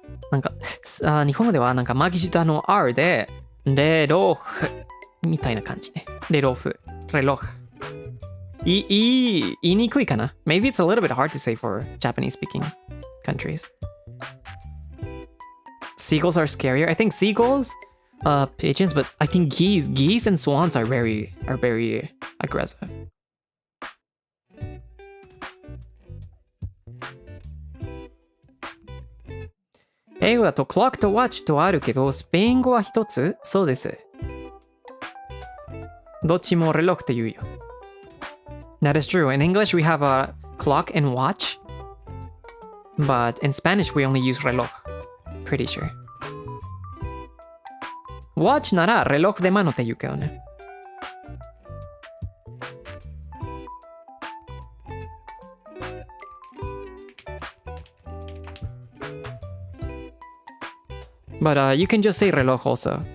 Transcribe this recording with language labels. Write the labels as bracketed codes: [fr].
[ja] なんか、日本語ではなんか巻き舌の R で、レロフみたいな感じね。レロフ。レロフ。言いにくいかな? [en] Maybe it's a little bit hard to say for Japanese speaking countries. Seagulls are scarier. I think seagulls, pigeons, but I think geese and swans are very aggressive. [ja] 英語だと clock と watch とあるけど、スペイン語は一つ？そうです。どっちもレロって言うよ。 [en] That is true. In English we have a clock and watch, but in Spanish we only use reloj. Pretty sure. [ja] Watch ならレロでmanoって言うけどね。 [en] But you can just say reloj also.